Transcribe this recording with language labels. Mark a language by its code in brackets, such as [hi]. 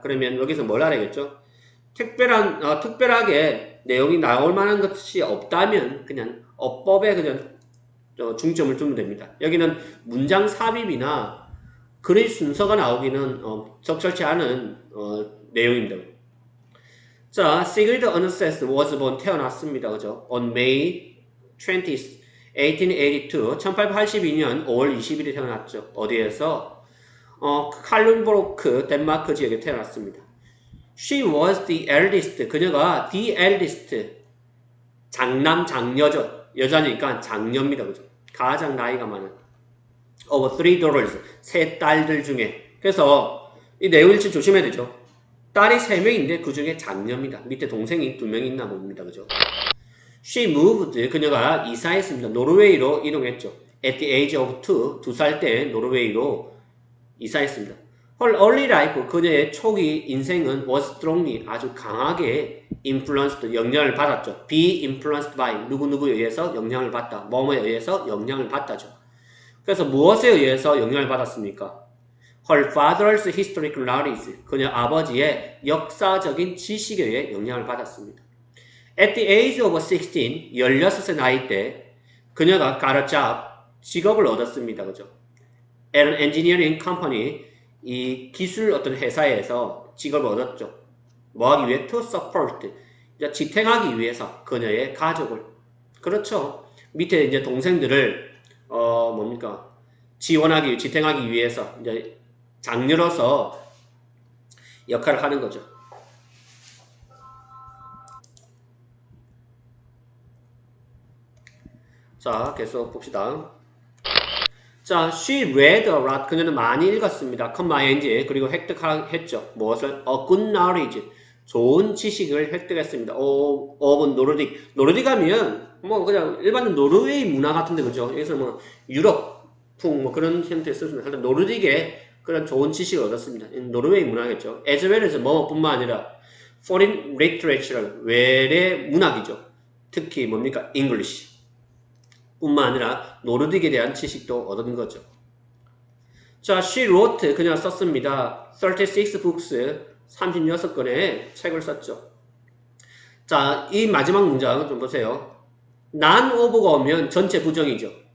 [ko] 그러면 여기서 뭘 알아야겠죠? 특별하게 내용이 나올 만한 것이 없다면 그냥 어법에 그냥 중점을 두면 됩니다. 여기는 문장 삽입이나 글의 순서가 나오기는 적절치 않은 내용입니다. 자, Sigrid Undset [en] was born [ko] 태어났습니다. 그죠? [en] On May 20th, 1882, [ko] 1882년 5월 20일에 태어났죠. 어디에서? 칼룬브로크 덴마크 지역에 태어났습니다. [en] She was the eldest. [ko] 그녀가 the eldest. 장남, 장녀죠. 여자니까 장녀입니다. 그죠? 가장 나이가 많은. [en] Of three daughters. [ko] 세 딸들 중에. 그래서 이 내용 일치 조심해야 되죠. 딸이 3명인데 그 중에 장녀입니다. 밑에 동생이 2명 있나 봅니다. 그죠? [en] She moved. [ko] 그녀가 이사했습니다. 노르웨이로 이동했죠. [en] At the age of 2. [ko] 2살 때 노르웨이로 이사했습니다. [en] Her early life, [ko] 그녀의 초기 인생은 [en] was strongly, [ko] 아주 강하게 [en] influenced, [ko] 영향을 받았죠. [en] be influenced by, [ko] 누구누구에 의해서 영향을 받다. 뭐뭐에 의해서 영향을 받다죠. 그래서 무엇에 의해서 영향을 받았습니까? [en] Her father's historical knowledge, [ko] 그녀 아버지의 역사적인 지식에 의해 영향을 받았습니다. [en] At the age of 16, [ko] 16세 나이 때 그녀가 [en] got a job, [ko] 직업을 얻었습니다. 그죠? [en] At an engineering company, [ko] 이 기술 어떤 회사에서 직업을 얻었죠. 뭐 하기 위해? [en] To support. [ko] 지탱하기 위해서 그녀의 가족을. 그렇죠. 밑에 이제 동생들을, 뭡니까? 지탱하기 위해서 이제 장녀로서 역할을 하는 거죠. 자, 계속 봅시다. 자, [en] she read a lot. [ko] 그녀는 많이 읽었습니다. 컴마인지 그리고 획득했죠. 무엇을? [en] A good knowledge. [ko] 좋은 지식을 획득했습니다. [en] of 노르딕. [ko] 노르딕 하면 뭐 그냥 일반 노르웨이 문화 같은데 그죠? 여기서 뭐 유럽풍 뭐 그런 형태의 쓰면 하여튼 노르딕의 그런 좋은 지식을 얻었습니다. 노르웨이 문화겠죠. [en] as well as [ko] 뭐뿐만 아니라 [en] foreign literature [ko] 외래 문학이죠. 특히 뭡니까? English. 뿐만 아니라 노르딕에 대한 지식도 얻은 거죠. 자, [en] she wrote, [ko] 그녀가 썼습니다. [en] 36 books, [ko] 36권의 책을 썼죠. 자, 이 마지막 문장 좀 보세요. none of가 오면 전체 부정이죠.